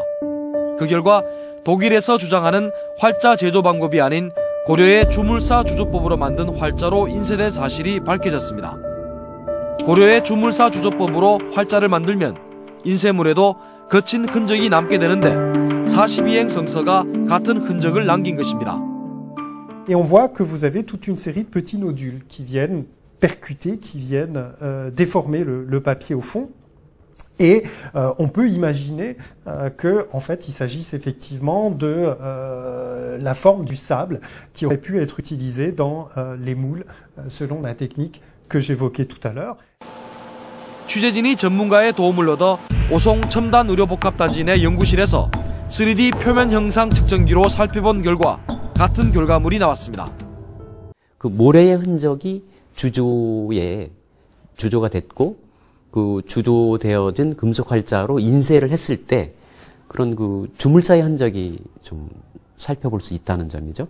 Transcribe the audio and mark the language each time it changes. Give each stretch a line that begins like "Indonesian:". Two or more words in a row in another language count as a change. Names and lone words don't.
Korean: 그 결과 독일에서 주장하는 활자 제조 방법이 아닌 고려의 주물사 주조법으로 만든 활자로 인쇄된 사실이 밝혀졌습니다. 고려의 주물사 주조법으로 활자를 만들면 인쇄물에도 거친 흔적이 남게 되는데 42행 성서가 같은 흔적을 남긴 것입니다.
French: Et on voit que vous avez toute une série de petits nodules qui viennent percuter, qui viennent déformer le papier au fond. Et on peut imaginer que, en fait, il s'agisse effectivement de la forme du sable qui aurait pu être utilisée dans les moules, selon la technique que j'évoquais tout à l'heure.
Korean: 취재진이 전문가의 도움을 얻어 오송 첨단 의료복합단지 내 연구실에서 3D 표면 형상 측정기로 살펴본 결과 같은 결과물이 나왔습니다. 그 모래의 흔적이 주조가 됐고 그 주조되어진 금속 활자로 인쇄를 했을 때 그런 그 주물사의 흔적이 좀 살펴볼 수 있다는 점이죠.